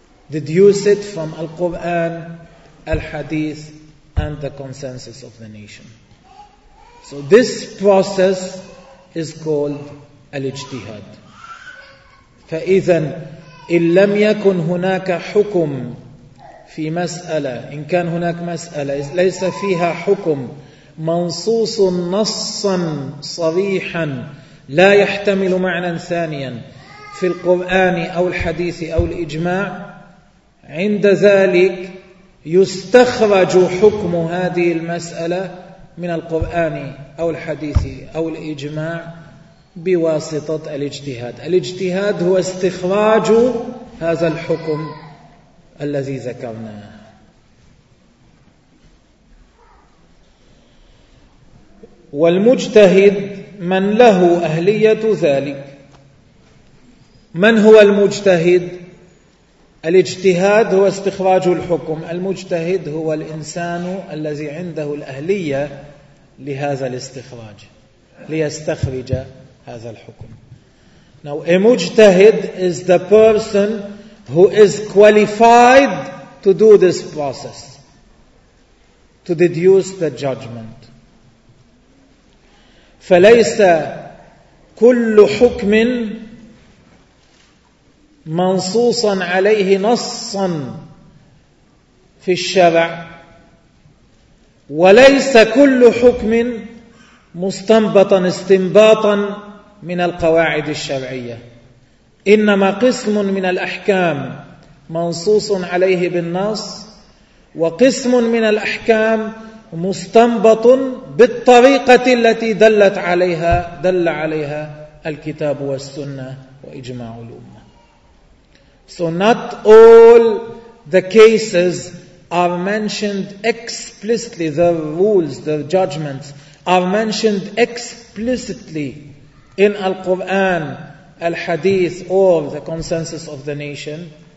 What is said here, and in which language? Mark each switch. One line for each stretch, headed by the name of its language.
English: Deduce it from Al-Quran, Al-Hadith, and the consensus of the nation. So this process is called al-ijtihad.
Arabic: فَإِذًا إِنْ لَمْ يَكُنْ هُنَاكَ حُكُمْ في مسألة، إن كان هناك مسألة ليس فيها حكم منصوص نصا صريحا لا يحتمل معنى ثانيا في القرآن أو الحديث أو الإجماع، عند ذلك يستخرج حكم هذه المسألة من القرآن أو الحديث أو الإجماع بواسطة الاجتهاد. الاجتهاد هو استخراج هذا الحكم الذي ذكرناه. والمجتهد من له أهلية ذلك. من هو المجتهد؟ الاجتهاد هو استخراج الحكم، المجتهد هو الإنسان الذي عنده الأهلية لهذا الاستخراج ليستخرج هذا الحكم.
English: Now a mujtahid is the person who is qualified to do this process, to deduce the judgment.
Arabic: فليس كل حكم منصوصا عليه نصا في الشرع، وليس كل حكم مستنبطا استنباطا من القواعد الشرعية. إنما قسم من الأحكام منصوص عليه بالنص، وقسم من الأحكام مستنبط بالطريقة التي دل عليها الكتاب والسنة وإجماع الأمة.
English: So not all the cases are mentioned explicitly, the rules, the judgments are mentioned explicitly in Al-Quran, Al-Hadith, or the consensus of the nation.